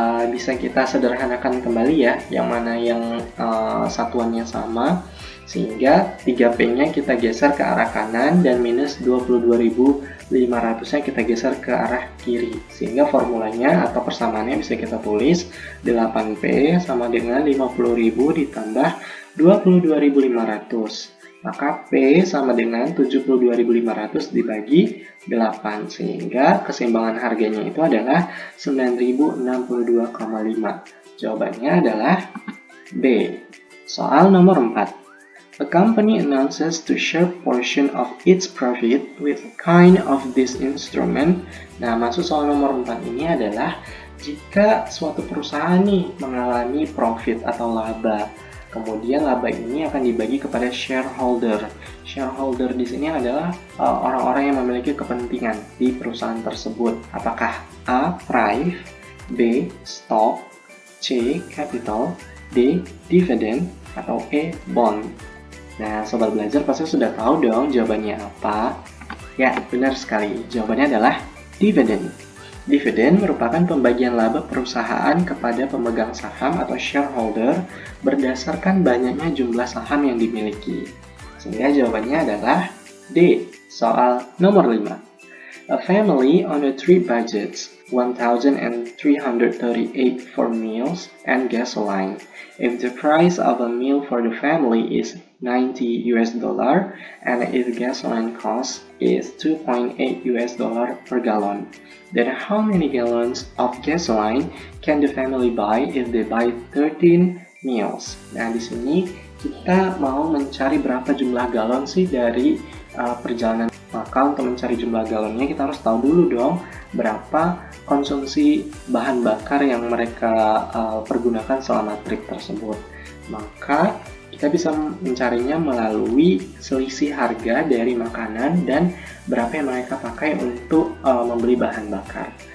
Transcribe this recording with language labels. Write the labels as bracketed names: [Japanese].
[Indonesian] bisa kita sederhanakan kembali ya, yang mana yang satuannya sama, sehingga 3P-nya kita geser ke arah kanan dan minus 22.500-nya kita geser ke arah kiri, sehingga formulanya atau persamaannya bisa kita tulis 8P sama dengan 50.000 ditambah 22.500. Maka P sama dengan 72.500 dibagi 8, sehingga keseimbangan harganya itu adalah 9.062,5. Jawabannya adalah B. Soal nomor 4. [English] A company announces to share portion of its profit with kind of this instrument. [Indonesian] Nah, maksud soal nomor 4 ini adalah jika suatu perusahaan nih mengalami profit atau laba, kemudian laba ini akan dibagi kepada shareholder. Shareholder di sini adalah orang-orang yang memiliki kepentingan di perusahaan tersebut. Apakah A. Price, B. Stock, C. Capital, D. Dividend, atau E. Bond? Nah, sobat belajar pasti sudah tahu dong jawabannya apa. Ya, benar sekali. Jawabannya adalah dividend. Dividen merupakan pembagian laba perusahaan kepada pemegang saham atau shareholder berdasarkan banyaknya jumlah saham yang dimiliki. Sehingga jawabannya adalah D. Soal nomor 5. [English] A family on a trip budgets 1,338 for meals and gasoline. If the price of a meal for the family is $90 and if gasoline cost is $2.8 per gallon, then how many gallons of gasoline can the family buy if they buy 13 meals? [Indonesian] Nah, di sini kita mau mencari berapa jumlah galon sih dari perjalanan. Maka untuk mencari jumlah galonnya kita harus tahu dulu dong berapa konsumsi bahan bakar yang mereka pergunakan selama trip tersebut. Maka kita bisa mencarinya melalui selisih harga dari makanan dan berapa yang mereka pakai untuk membeli bahan bakar.